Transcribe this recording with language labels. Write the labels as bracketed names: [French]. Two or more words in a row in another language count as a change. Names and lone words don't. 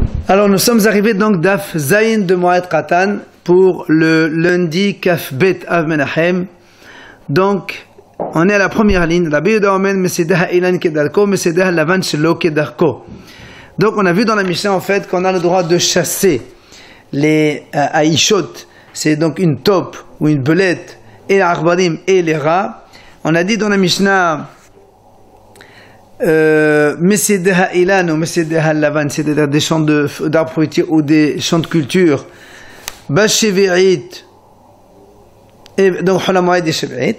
[French] Alors nous sommes arrivés donc d'Af Zayin de Moed Qatan pour le lundi Kaf Bet Av Menachem. Donc on est à la première ligne. [Hebrew] רבי יהודה אומר משדה אילן כדרכו משדה לבן שלא כדרכו. [French] Donc on a vu dans la Mishnah en fait qu'on a le droit de chasser les Aishot, c'est donc une taupe ou une belette, et les Arbarim et les rats. On a dit dans la Mishnah [Hebrew] משדה אילן [French] ou [Hebrew] משדה לבן, [French] c'est-à-dire des champs d'arbres fruitiers ou des champs de culture, Bashevi'it, et donc Holamoïd et Shevi'it.